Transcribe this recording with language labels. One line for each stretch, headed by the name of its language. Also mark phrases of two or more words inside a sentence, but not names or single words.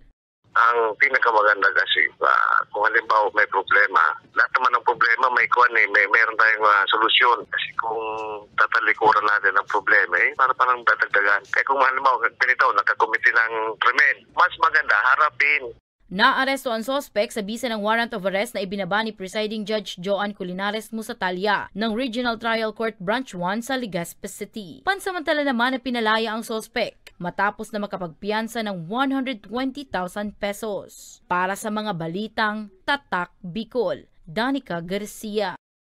Filipino: Ang pinakamaganda kasi kung halimbawa may problema, lahat naman ng problema meron tayong solusyon. Kasi kung tatalikuran natin ang problema, para parang dadagdagan. Kaya kung halimbawa ganito, nakakomite ng krimen, mas maganda harapin. Naaresto ang sospek sa bisa ng
English: warrant of arrest
Filipino: na ibinaba ni Presiding Judge Joan Culinares Musatalia ng Regional Trial Court Branch 1 sa Legazpi City. Pansamantala naman na pinalaya ang sospek matapos na makapagpiyansa ng 120,000 pesos. Para sa mga balitang Tatak Bicol, Danica Garcia.